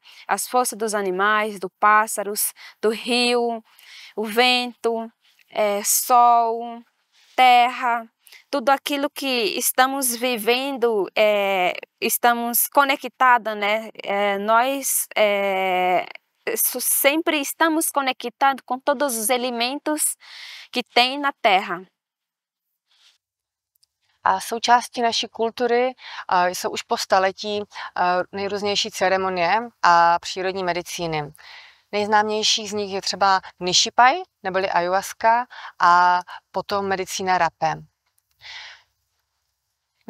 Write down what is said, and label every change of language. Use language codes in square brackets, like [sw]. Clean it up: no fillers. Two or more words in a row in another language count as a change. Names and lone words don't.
[pt] As forças dos animais, dos pássaros, do rio, o vento, sol, terra, tudo aquilo que estamos vivendo, estamos conectados, né? Nós sempre estamos conectados com todos os elementos que tem na Terra. [cs] A součástí naší kultury jsou už po staletí nejrůznější ceremonie a přírodní medicíny. Nejznámější z nich je třeba Nishipaj, neboli ayahuasca, a potom medicína rapé.